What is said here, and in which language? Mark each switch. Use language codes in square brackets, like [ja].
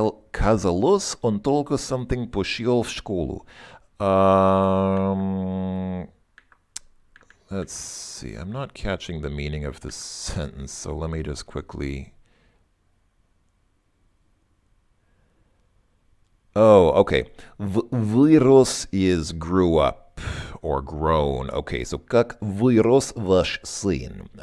[ru] Казалось, он только [en] something [ru] пошел в школу. [en] Let's see. I'm not catching the meaning of this sentence, so let me just quickly... Oh, okay. Вырос is grew up or grown. Okay, so [ru] как вырос ваш сын?